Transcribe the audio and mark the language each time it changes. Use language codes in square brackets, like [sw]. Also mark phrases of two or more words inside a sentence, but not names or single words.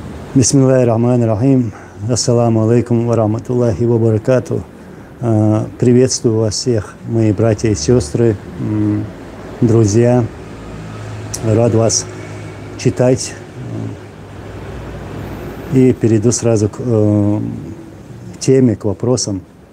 [ar] بسم الله الرحمن الرحيم السلام عليكم ورحمة الله وبركاته. [ru] Приветствую вас всех, мои братья и сестры, друзья. Рад вас читать. И перейду сразу к теме, к вопросам.